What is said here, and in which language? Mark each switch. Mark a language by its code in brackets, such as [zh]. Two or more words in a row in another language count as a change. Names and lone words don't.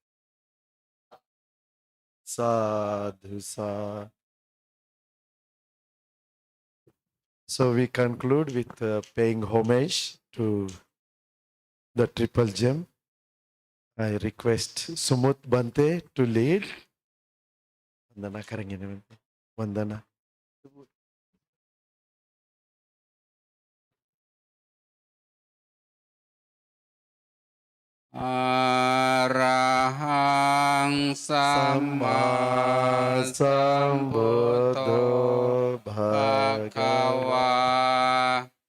[pi] Sadhu Sa. [en] So we conclude with paying homage to the triple gem. I request Sumut Bante to lead. [hi] Vandana karenge naman. Vandana. [pi] Arahang Samma Sambuddho Bhagava